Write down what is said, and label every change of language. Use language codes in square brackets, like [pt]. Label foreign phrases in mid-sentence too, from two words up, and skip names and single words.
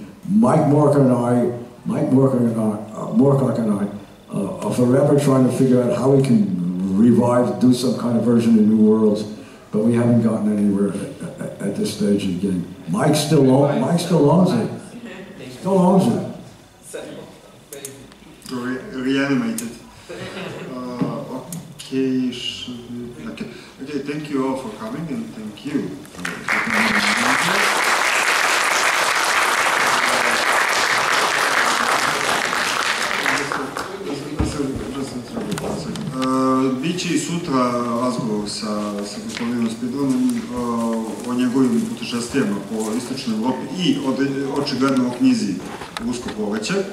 [en] Murkok and I are forever trying to figure out how we can revive, do some kind of version of New Worlds, but we haven't gotten anywhere at this stage of the game. Mike still owns it. Still owns it. Reanimated. Okay, thank you all for coming, and thank you. [sr] Biće i sutra razgovor sa gospodinom Spinradom o njegovim putešestvijama po istočnoj Evropi i očigledno o knjizi Rusko poleće.